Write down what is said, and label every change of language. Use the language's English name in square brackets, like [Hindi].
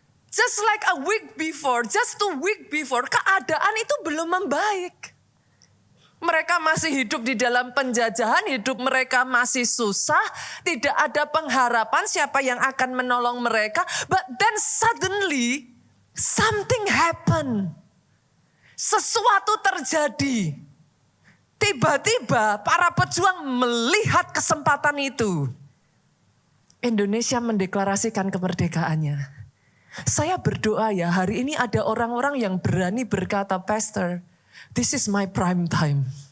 [English] Just like a week before, just 2 weeks before, [Indonesian] keadaan itu belum membaik. Mereka masih hidup di dalam penjajahan, hidup mereka masih susah, tidak ada pengharapan siapa yang akan menolong mereka. [English] But then suddenly something happened. [Indonesian] Sesuatu terjadi. Tiba-tiba para pejuang melihat kesempatan itu. Indonesia mendeklarasikan kemerdekaannya. Saya berdoa ya, hari ini ada orang-orang yang berani berkata, [English] Pastor, this is my prime time.